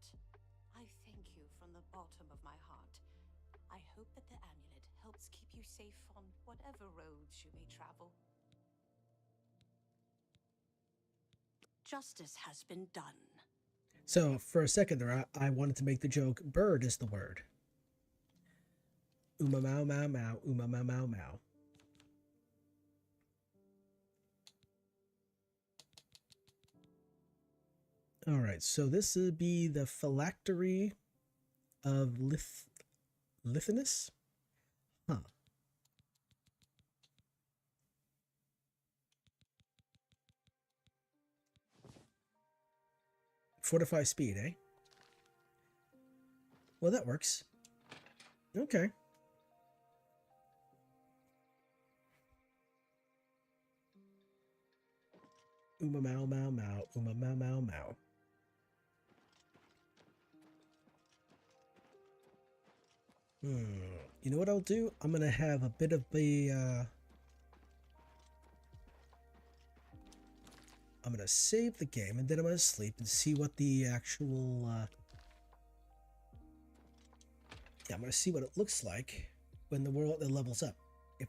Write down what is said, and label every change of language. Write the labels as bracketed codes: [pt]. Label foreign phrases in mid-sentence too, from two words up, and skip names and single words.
[en] I thank you from the bottom of my heart. I hope that the amulet helps keep you safe on whatever roads you may travel. Justice has been done. So for a second there, I wanted to make the joke, bird is the word. Uma mau mau mau, uma mau mau mau. All right, so this would be the phylactery of Lithinus? Huh. Fortify speed, eh? Well, that works. Okay. Uma mau mau mau, uma mau mau mau. You know what I'll do? I'm gonna have a bit of a I'm gonna save the game and then I'm gonna sleep and see what the actual I'm gonna see what it looks like when the world levels up.